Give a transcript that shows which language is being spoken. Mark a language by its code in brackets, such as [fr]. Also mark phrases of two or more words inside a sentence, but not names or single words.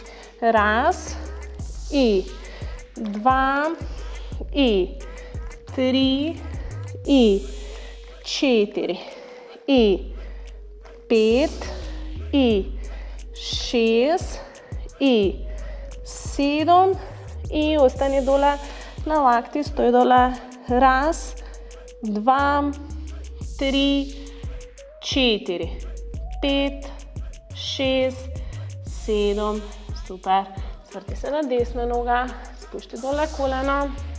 [mk] 1 и 2 и 3 и 4 и 5 и 6 и 7 и остани доле на лакти, стој доле. 1, 2, 3, 4, 5, 6, 7, super. Зврти се на десна нога, спушти доле колено.